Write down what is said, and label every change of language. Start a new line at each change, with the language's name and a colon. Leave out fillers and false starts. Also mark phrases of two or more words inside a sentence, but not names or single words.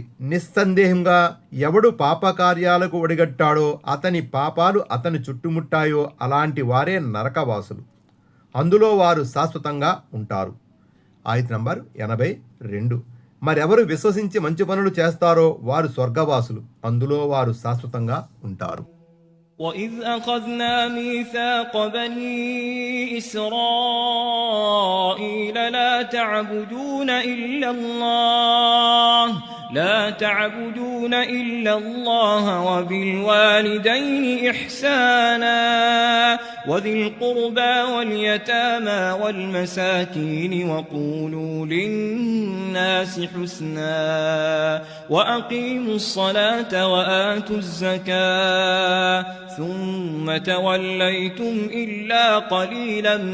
Telugu: నిస్సందేహంగా ఎవడు పాపకార్యాలకు ఒడిగట్టాడో అతని పాపాలు అతని చుట్టుముట్టాయో అలాంటి వారే నరకవాసులు, అందులో వారు శాశ్వతంగా ఉంటారు. ఆయత నంబర్ 82. మరెవరు విశ్వసించి మంచి పనులు చేస్తారో వారు స్వర్గవాసులు, అందులో వారు శాశ్వతంగా ఉంటారు.
Arabic: وَإِذْ أَخَذْنَا مِيثَاقَ بَنِي إِسْرَائِيلَ لَا تَعْبُدُونَ إِلَّا اللَّهَ وَبِالْوَالِدَيْنِ إِحْسَانًا وَذِي الْقُرْبَى وَالْيَتَامَى وَالْمَسَاكِينِ وَقُولُوا لِلنَّاسِ حُسْنًا وَأَقِيمُوا الصَّلَاةَ وَآتُوا الزَّكَاةَ ثُمَّ تَوَلَّيْتُمْ إِلَّا قَلِيلًا